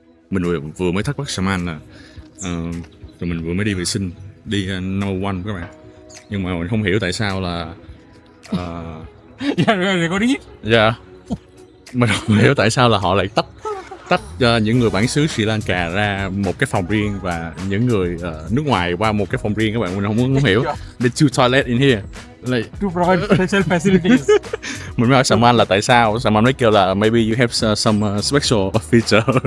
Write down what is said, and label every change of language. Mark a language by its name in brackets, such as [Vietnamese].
[Vietnamese] Mình vừa mới thắc mắc Saman là tụi mình vừa mới đi vệ sinh, đi [English] number one [Vietnamese] các bạn, nhưng mà mình không hiểu tại sao là Yeah, có đi. dạ mình không hiểu tại sao là họ lại tách những người bản xứ Sri Lanka ra một cái phòng riêng và những người nước ngoài qua một cái phòng riêng các bạn. Mình không hiểu. [English] There's two toilet in here. Like, To provide special facilities. [Vietnamese] mình mới hỏi Saman là tại sao, Saman mới kêu là [English] maybe you have some special feature.